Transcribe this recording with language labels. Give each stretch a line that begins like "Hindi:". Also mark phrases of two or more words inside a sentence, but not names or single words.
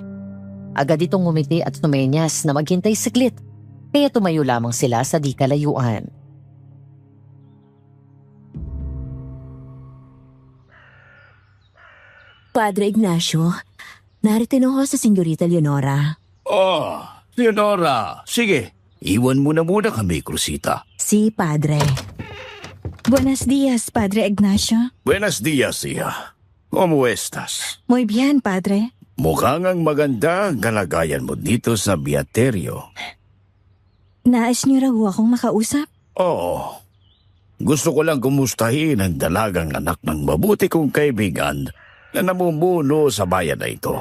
Filipino: Agad itong ngumiti at tumenyas na maghintay saglit, kaya tumayo lamang sila sa di kalayuan. Padre Ignacio, narito na ho sa Senyorita Leonora. Oh, Leonora, sige. Iwan mo na muna kami, Cursita. Si Padre.
Spanish: Buenos dias, Padre Ignacio. Buenos dias, hija. ¿Cómo estás? Muy bien, Padre.
Filipino: Mukhang ang maganda ang kalagayan mo dito sa Beaterio. Nais niyo raw akong makausap? Oo. Gusto ko lang kumustahin ang dalagang anak ng mabuti kong kaibigan na namumuno sa bayan na ito.